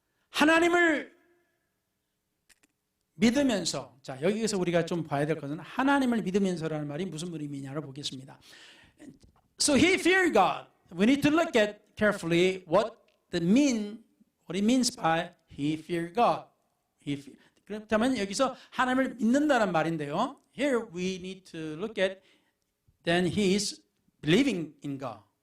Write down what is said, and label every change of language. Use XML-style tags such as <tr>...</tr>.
<ko>하나님을 믿으면서, 자, 여기에서 우리가 좀 봐야 될 것은 하나님을 믿으면서라는 말이 무슨 의미냐를 보겠습니다.</ko> <en>So he feared God. We need to look at carefully what it means by he feared God.</en> <ko>그렇다면 여기서 하나님을 믿는다는 말인데요.</ko> <en>Here we need to look at then he is believing in God.</en>